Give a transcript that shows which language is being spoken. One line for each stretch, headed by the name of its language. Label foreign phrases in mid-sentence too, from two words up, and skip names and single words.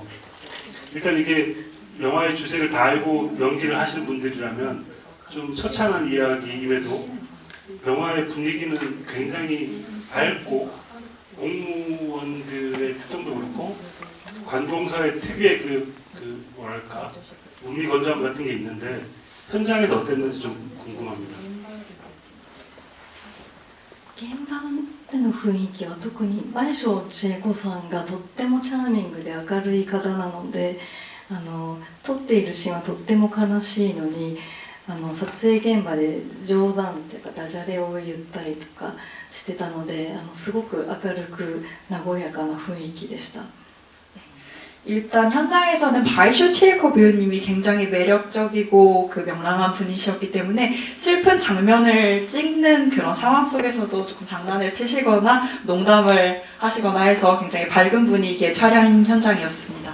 Korean: 일단 이게 영화의 주제를 다 알고 연기를 하시는 분들이라면 좀 처참한 이야기임에도 영화의 분위기는 굉장히 밝고, 공무원들의 표정도 그렇고 관공서의 특유의 뭐랄까 우미건조함 같은 게 있는데, 현장에서 어땠는지 좀 궁금합니다.
Japanese: 現場での雰囲気は特に倍賞千恵子さんがとってもチャーミングで明るい方なので、撮っているシーンはとっても悲しいのに、撮影現場で冗談というかダジャレを言ったりとかしてたので、すごく明るく和やかな雰囲気でした。
Korean: 일단 현장에서는 바이쇼 치에코 배우님이 굉장히 매력적이고 그 명랑한 분이셨기 때문에 슬픈 장면을 찍는 그런 상황 속에서도 조금 장난을 치시거나 농담을 하시거나 해서 굉장히 밝은 분위기의 촬영 현장이었습니다.